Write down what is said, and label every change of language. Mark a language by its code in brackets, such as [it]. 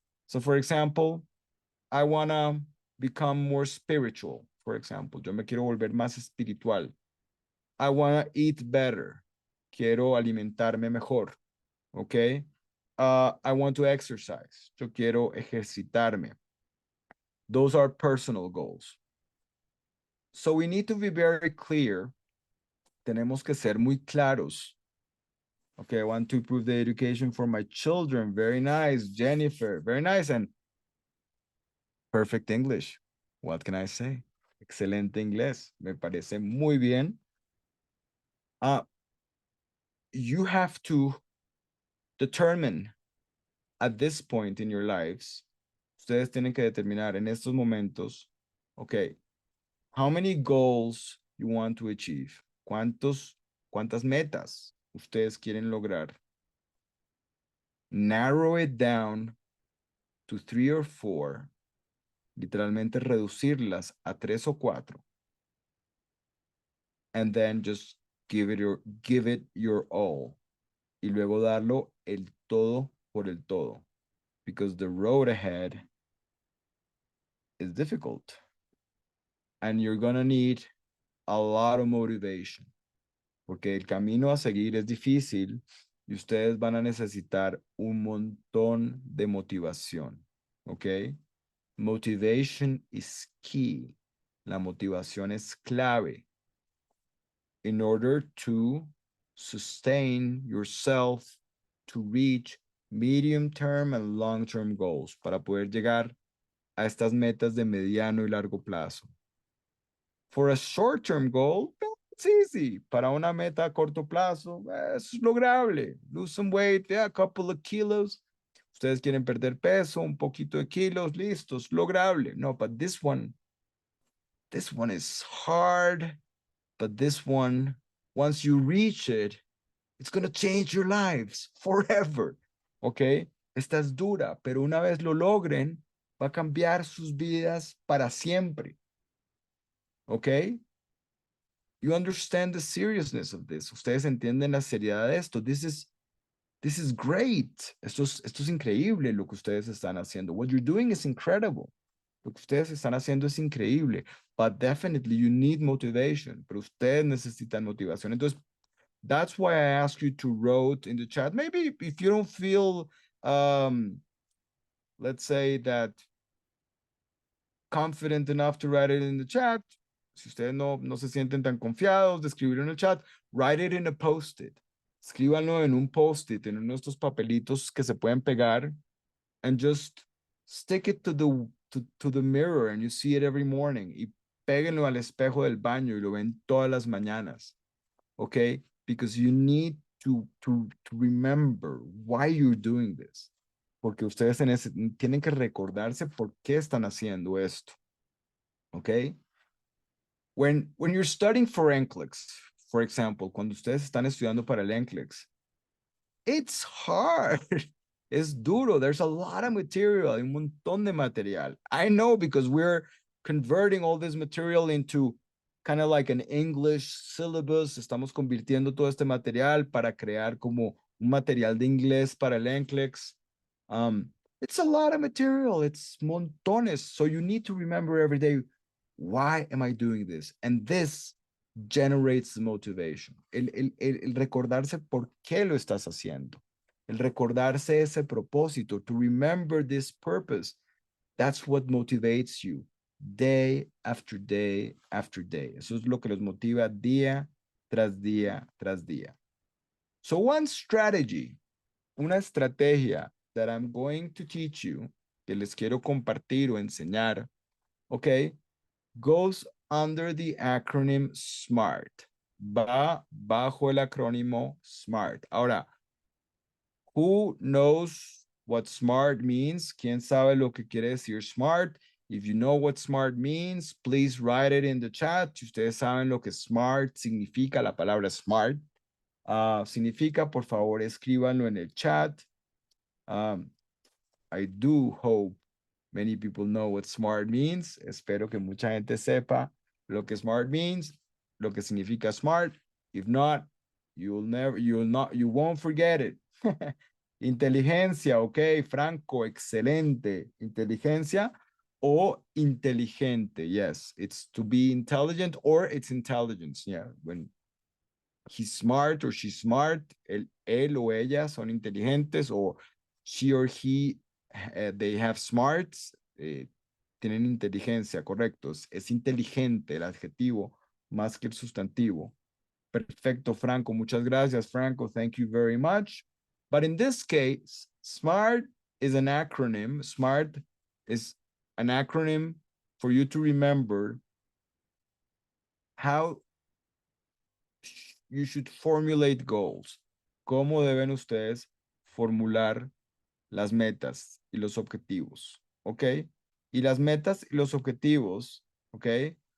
[en] So, for example, I want to become more spiritual, for example. [es] Yo me quiero volver más espiritual. [en] I want to eat better. [es] Quiero alimentarme mejor. [en] Okay. I want to exercise. [es] Yo quiero ejercitarme. [en] Those are personal goals. So we need to be very clear. [es] Tenemos que ser muy claros. [en] Okay, I want to improve the education for my children. Very nice, Jennifer. Very nice and perfect English. What can I say? [es] Excelente inglés. Me parece muy bien. [en] You have to determine at this point in your lives, [es] ustedes tienen que determinar en estos momentos, [en] okay, how many goals you want to achieve? [es] ¿Cuántas metas ustedes quieren lograr? [en] Narrow it down to 3 or 4. [es] Literalmente reducirlas a 3 o 4. [en] And then just give it your all. [es] Y luego darlo el todo por el todo. [en] Because the road ahead is difficult. And you're gonna need a lot of motivation. [es] Porque el camino a seguir es difícil y ustedes van a necesitar un montón de motivación. [en] ¿Ok? Motivation is key. [es] La motivación es clave. [en] In order to sustain yourself to reach medium-term and long-term goals. [es] Para poder llegar a estas metas de mediano y largo plazo. [en] For a short-term goal, it's easy. [es] Para una meta a corto plazo, es lograble. [en] Lose some weight, yeah, a couple of kilos. [es] Ustedes quieren perder peso, un poquito de kilos, listos, lograble. [en] No, but this one is hard. But this one, once you reach it, it's going to change your lives forever. ¿Ok? [es] Esta es dura, pero una vez lo logren, va a cambiar sus vidas para siempre. ¿Ok? [en] You understand the seriousness of this. [es] Ustedes entienden la seriedad de esto. [en] This is great. [es] Esto es increíble lo que ustedes están haciendo. [en] What you're doing is incredible. [es] Lo que ustedes están haciendo es increíble. [en] But definitely you need motivation. [es] Pero ustedes necesitan motivación. Entonces, [en] that's why I ask you to write in the chat. Maybe if you don't feel let's say that confident enough to write it in the chat. [es] Si ustedes no se sienten tan confiados de escribirlo en el chat, [en] write it in a post-it. [es] Escríbanlo en un post-it, en uno de estos papelitos que se pueden pegar, [en] and just stick it to the mirror and you see it every morning. [es] Y péguenlo al espejo del baño y lo ven todas las mañanas. Okay? [en] Because you need to remember why you're doing this. [es] Porque ustedes tienen que recordarse por qué están haciendo esto. [en] Okay? When you're studying for NCLEX, for example, [es] cuando ustedes están estudiando para el NCLEX, [en] it's hard. [es] Es duro. [en] There's a lot of material, [es] un montón de material. [en] I know because we're converting all this material into kind of like an English syllabus. [es] Estamos convirtiendo todo este material para crear como un material de inglés para el NCLEX. [en] It's a lot of material. It's [es] montones. [en] So you need to remember every day, why am I doing this? And this generates motivation. [es] El recordarse por qué lo estás haciendo. El recordarse ese propósito. [en] To remember this purpose. That's what motivates you day after day after day. [es] Eso es lo que los motiva día tras día tras día. [en] So one strategy, [es] una estrategia [en] that I'm going to teach you, [es] que les quiero compartir o enseñar, [en] okay, goes under the acronym SMART. [es] Va bajo el acrónimo SMART. Ahora, [en] who knows what SMART means? [es] ¿Quién sabe lo que quiere decir SMART? [en] If you know what SMART means, please write it in the chat. [es] Si ustedes saben lo que SMART significa, la palabra SMART significa, por favor, escríbanlo en el chat. [en] I do hope many people know what smart means. [es] Espero que mucha gente sepa lo que smart means, lo que significa smart. [en] If not, you won't forget it. [es] Inteligencia, ok, Franco, excelente. Inteligencia o inteligente, yes. [en] It's to be intelligent or it's intelligence, yeah. When he's smart or she's smart, [es] él o ella son inteligentes, [en] o she or he, they have smarts, [es] tienen inteligencia, correctos. Es inteligente el adjetivo más que el sustantivo. Perfecto, Franco. Muchas gracias, Franco. [en] Thank you very much. But in this case, SMART is an acronym. SMART is an acronym for you to remember how you should formulate goals. [es] ¿Cómo deben ustedes formular las metas y los objetivos? ¿Ok? Y las metas y los objetivos, ¿ok?